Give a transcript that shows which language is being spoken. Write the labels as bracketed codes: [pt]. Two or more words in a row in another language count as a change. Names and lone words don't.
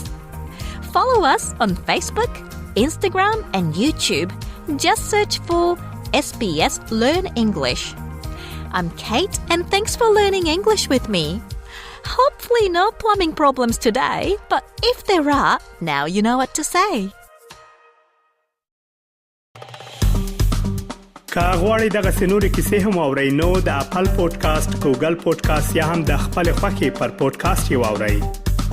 [en] Follow us on Facebook, Instagram and YouTube. Just search for SBS Learn English. I'm Kate, and thanks for learning English with me. Hopefully no plumbing problems today, but if there are, now you know what to say. [ps] که غواړئ دغه سنوري کیسې هم اورئ نو د خپل پودکاسټ، ګوګل پودکاسټ یا هم د خپل خوښي پر پودکاسټ یې واورئ.